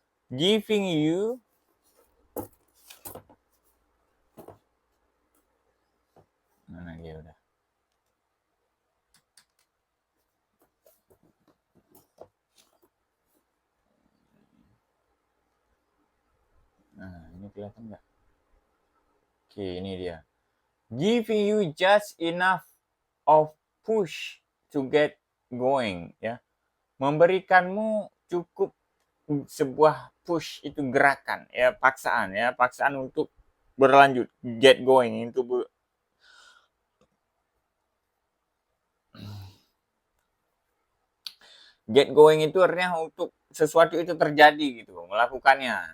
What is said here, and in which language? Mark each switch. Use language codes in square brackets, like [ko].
[en] Giving you [id] mana dia udah. Nah, ini kelihatan nggak? Oke, ini dia. [en] Giving you just enough of push to get going ya. [id] Memberikanmu cukup sebuah push, itu gerakan ya, paksaan untuk berlanjut, [en] get going, [id] itu get going itu artinya untuk sesuatu itu terjadi gitu, melakukannya.